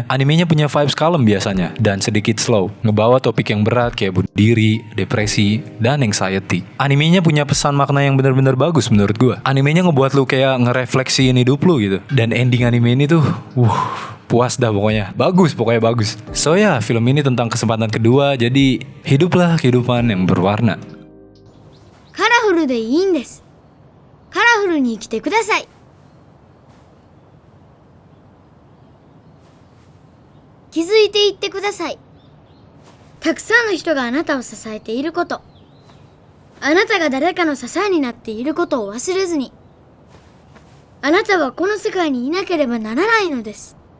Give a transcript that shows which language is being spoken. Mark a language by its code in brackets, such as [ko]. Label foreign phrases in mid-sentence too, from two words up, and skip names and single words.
[id] Animenya punya vibes kalem biasanya dan sedikit slow, ngebawa topik yang berat kayak bunuh diri, depresi, dan anxiety. Animenya punya pesan makna yang benar-benar bagus menurut gua. Animenya ngebuat lu kayak ngerefleksiin hidup lu gitu. Dan ending anime ini tuh, puas dah pokoknya. Pokoknya bagus. So ya, film ini tentang kesempatan kedua, jadi hiduplah kehidupan yang berwarna. [ja] カラフルでいいんです。カラフルに生きてください。気づいていってください。たくさんの人があなたを支えていること、あなたが誰かの支えになっていることを忘れずに、あなたはこの世界にいなければならないのです。